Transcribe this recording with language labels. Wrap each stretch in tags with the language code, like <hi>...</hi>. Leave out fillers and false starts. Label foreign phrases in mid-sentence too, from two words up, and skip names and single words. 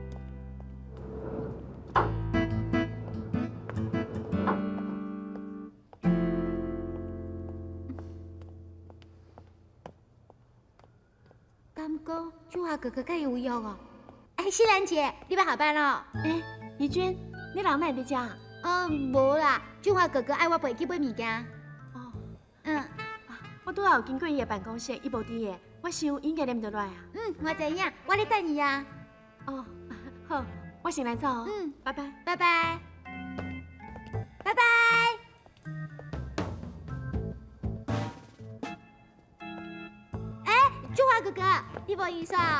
<nan>敢讲菊花哥哥敢有约哦？哎，西兰姐，你要下班了？哎，怡娟，你人哪在遮？无啦，菊花哥哥爱我陪去买物件。哦，嗯，我拄好有经过伊的办公室，伊无伫的，我想应该念得来啊。我知影，我咧等伊啊。哦，好，我先来走哦。拜拜，拜拜，拜拜。哎，菊花哥哥，你无意思啊？</nan>